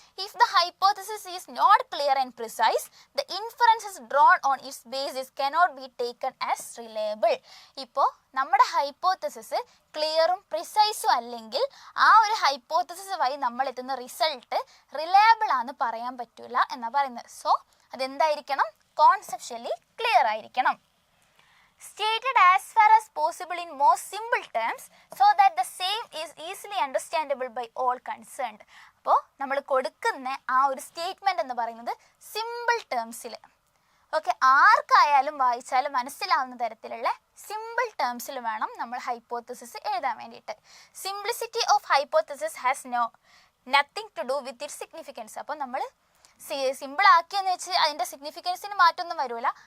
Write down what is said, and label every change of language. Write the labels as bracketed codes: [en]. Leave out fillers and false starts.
[en] If the hypothesis is not clear and precise, the inferences drawn on its basis cannot be taken as reliable. [ml] ഇപ്പോൾ നമ്മുടെ hypothesis ക്ലിയറും പ്രിസൈസും അല്ലെങ്കിൽ ആ ഒരു hypothesis വഴി നമ്മൾ എത്തുന്ന റിസൾട്ട് റിലയബിൾ ആണെന്ന് പറയാൻ പറ്റില്ല എന്നാണ് പറയുന്നത്. സോ അതെന്തായിരിക്കണം? കോൺസെപ്ച്വലി ക്ലിയർ ആയിരിക്കണം. [en] Stated as far as possible in most simple terms so that the same is easily understandable by all concerned. [ml] അപ്പോൾ നമ്മൾ കൊടുക്കുന്ന ആ ഒരു സ്റ്റേറ്റ്മെന്റ് എന്ന് പറയുന്നത് സിമ്പിൾ ടേംസിൽ, ഓക്കെ, ആർക്കായാലും വായിച്ചാലും മനസ്സിലാവുന്ന തരത്തിലുള്ള സിമ്പിൾ ടേംസിൽ വേണം നമ്മൾ ഹൈപ്പോത്തസിസ് എഴുതാൻ വേണ്ടിയിട്ട്. [en] Simplicity of hypothesis has nothing to do with it significance. [ml] അപ്പോൾ നമ്മൾ സിമ്പിൾ ആക്കിയെന്ന് വെച്ച് അതിൻ്റെ സിഗ്നിഫിക്കൻസിന് മാറ്റമൊന്നും വരില്ല.